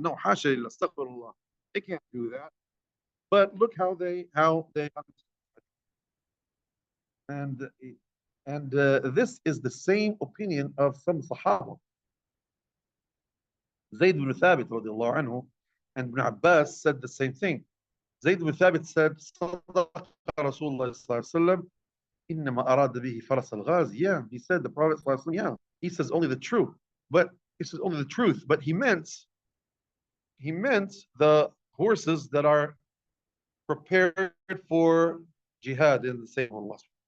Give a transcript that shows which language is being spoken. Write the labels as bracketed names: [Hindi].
[English] No, hasha, astaghfirullah. They can't do that. But look how they and this is the same opinion of some Sahaba. Zayd ibn Thabit radiallahu anhu and Ibn Abbas said the same thing. Zayd ibn Thabit said, [Arabic] صدق رسول الله صلى الله عليه وسلم إنما أراد به فرس الغاز. [English] Yeah, he said the Prophet [Arabic] صلى الله عليه وسلم, [English] yeah, he says only the truth. But he says only the truth. But he meant the horses that are prepared for jihad in the same of Allah.